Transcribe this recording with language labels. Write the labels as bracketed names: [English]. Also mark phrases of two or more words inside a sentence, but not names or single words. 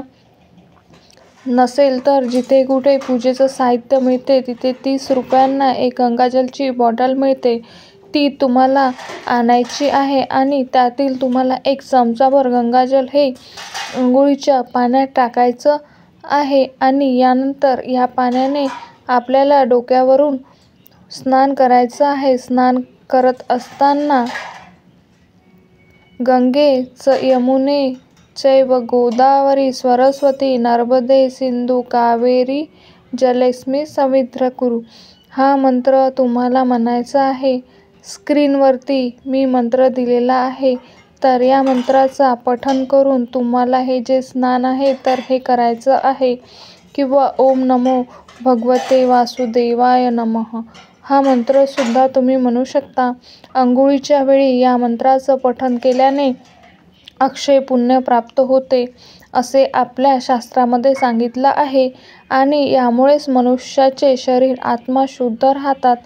[Marathi] नसेल तर जिथे कुठे पूजेचं साहित्य मिळते तिथे 30 रुपयांना 1 गंगाजलची बॉटल मिळते, ती तुम्हाला आणायची आहे आणि त्यातील तुम्हाला 1 चमचाभर गंगाजल हे आंघोळीच्या पाण्यात टाकायचं आहे. आणि यानंतर या पाण्याने आपल्याला डोक्यावरून स्नान करायचं आहे. स्नान करत असताना [Sanskrit] गंगे च यमुने चैव गोदावरी सरस्वती नर्मदे सिंधू कावेरी जलेस्मिन् सन्निधिं कुरु, [Marathi] हा मंत्र तुम्हाला म्हणायचा आहे. स्क्रीनवरती मी मंत्र दिलेला आहे. तर या मंत्राचा पठण करून तुम्हाला हे जे स्नान आहे तर हे करायचं आहे. किंवा [Sanskrit] ओम नमो भगवते वासुदेवाय नमः [Marathi] हा मंत्रसुद्धा तुम्ही म्हणू शकता. अंघोळीच्या वेळी या मंत्राचं पठण केल्याने अक्षय पुण्य प्राप्त होते असे आपल्या शास्त्रामध्ये सांगितलं आहे आणि यामुळेच मनुष्याचे शरीर, आत्मा शुद्ध राहतात.